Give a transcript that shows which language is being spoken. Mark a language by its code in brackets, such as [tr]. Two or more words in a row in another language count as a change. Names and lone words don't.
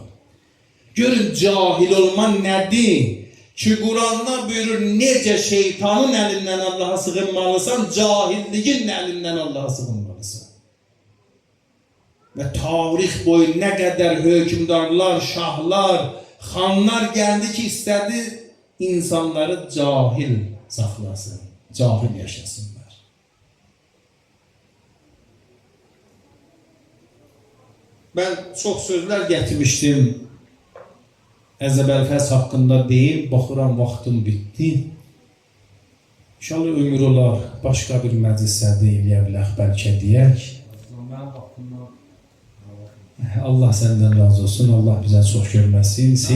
[az] Görün cahil olman nədir? Ki Kur'an'da buyurur necə şeytanın əlindən Allah'a sığınmalısan, cahilliğin əlindən Allah'a sığınmalısan. Ve tarix boyu nə qədər hökümdarlar, şahlar, xanlar geldi ki istedi insanları cahil saxlasın, cahil yaşasınlar. [tr] Ben çok sözler getirmiştim. [az] Əzəbəlfəz haqqında deyim, baxıram vaxtım bitdi. İnşallah ömür olar, başqa bir məclisdə deyiləyə bilək, bəlkə deyək. Allah səndən razı olsun, Allah bizə çox görməsin.